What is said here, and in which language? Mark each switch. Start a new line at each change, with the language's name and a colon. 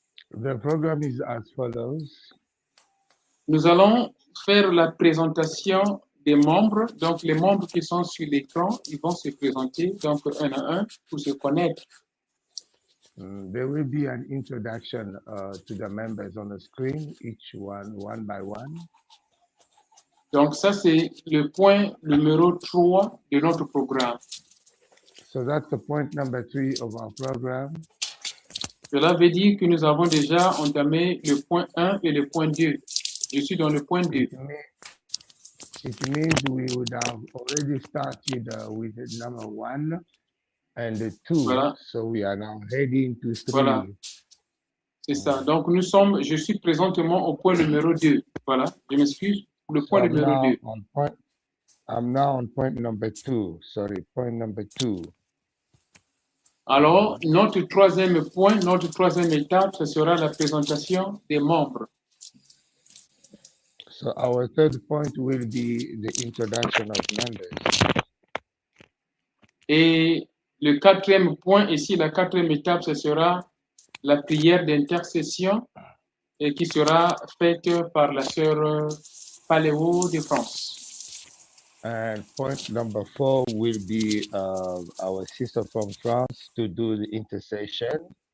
English: The program is as follows.
French: Nous allons faire la présentation des membres. Donc, les membres qui sont sur l'écran, ils vont se présenter donc un à un pour se connaître.
English: There will be an introduction to the members on the screen, each one by one.
French: Donc, ça, c'est le point numéro 3 de notre programme.
English: So that's the point number 3 of our program.
French: Cela veut dire que nous avons déjà entamé le point 1 et le point 2. Je suis dans le point 2.
English: It means we would have already started with number 1 and 2.
French: Voilà.
English: So we are now heading to 3.
French: Voilà. C'est ça. Donc, je suis présentement au point numéro 2. Voilà. Je m'excuse. Le point numéro 2.
English: I'm now on point number 2. Sorry, point number 2.
French: Alors, notre troisième point, notre troisième étape, ce sera la présentation des membres.
English: So our third point will be the introduction of members.
French: Et le quatrième point, ici, la quatrième étape, ce sera la prière d'intercession et qui sera faite par la sœur Paléo de France.
English: And point number 4 will be our sister from France to do the intercession.